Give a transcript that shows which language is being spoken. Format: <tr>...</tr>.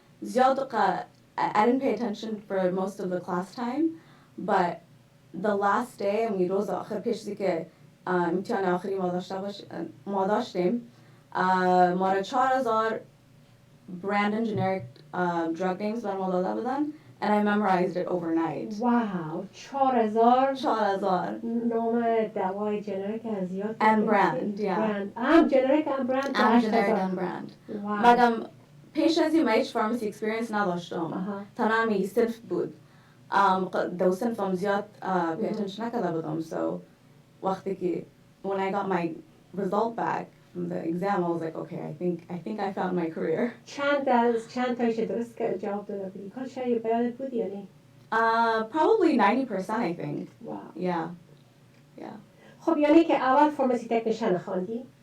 <fa>زیاد</fa> <en>I didn't pay attention for most of the class time, but the last day</en> <fa>امی روز آخر پیش که امتحان آخری ما داشتیم ما را</fa> <en>4,000 brand and generic drug names</en> <fa>بر ما داده بودن</fa> <en>and I memorized it overnight. Wow,</en> <fa>4,000 نام دوای جنریک از یاد</fa> <en>and brand, yeah. Generic and brand. generic and brand.</en> <fa>مگم پیش از این هیچ فارماسی اکسپریانس نداشتم. تنها صرف بود. دو صنفم زیاد</fa> <en>pay attention</en> <fa>نکرده بودم.</fa> <en>So</en> <fa>وقتی که</fa> <en>when I got my result back from the exam I was like okay, I think I found my career.</en> <fa>چند تایش درست که جواب داده بودی؟ کل شایی بیادت بودی یا نه؟</fa> <en>Probably 90% I think. Wow. Yeah.</en> <fa>خب یعنی که اول فارماسی تکنیشن خواندی؟</fa>